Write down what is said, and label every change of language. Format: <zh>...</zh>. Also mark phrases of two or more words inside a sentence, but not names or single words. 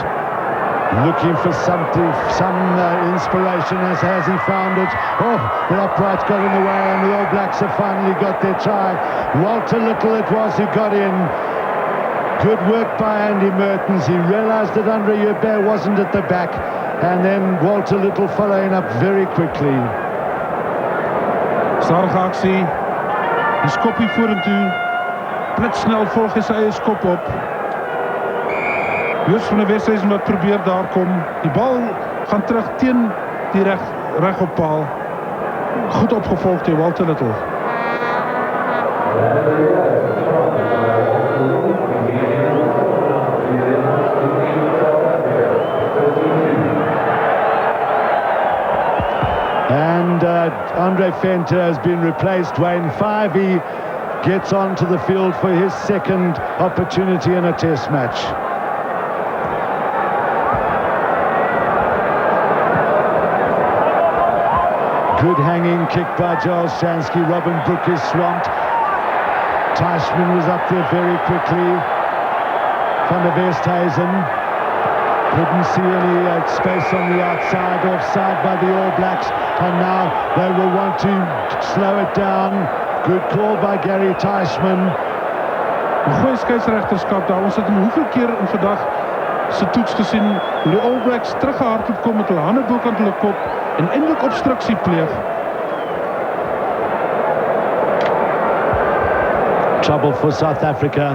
<en>Looking for something, some inspiration, as has he found it. Oh, the uprights got in the way and the All Blacks have finally got their try. Walter Little it was who got in. Good work by Andy Mertens. He realised that Andre Joubert wasn't at the back, and then Walter Little following up very quickly.</en> <af>Stadige aksie. Die skoppie vorentoe. Blitsnel volg hy sy eie skop op. Joos van der Westhuizen wat probeer daar kom. Die bal gaan terug teen die reg op paal. Goed opgevolg deur Walter Little.</af> <en>And Andre Venter has been replaced. Wayne Fyvie gets onto the field for his second opportunity in a test match. Good hanging kick by Giles Shansky. Robin Brook is swamped. Teichmann was up there very quickly. Van der Westhuizen couldn't see any space on the outside. Offside by the All Blacks. And now they will want to slow it down. Good call by Gary Teichmann.</en> <af>Goeie skeieregterskap daar. Ons het hom hoeveel keer in vandag se toets gesien hoe die All Blacks teruggehardloop kom met hulle hande bokant hulle kop en eintlik obstruksie pleeg.</af> <en>Trouble for South Africa.</en>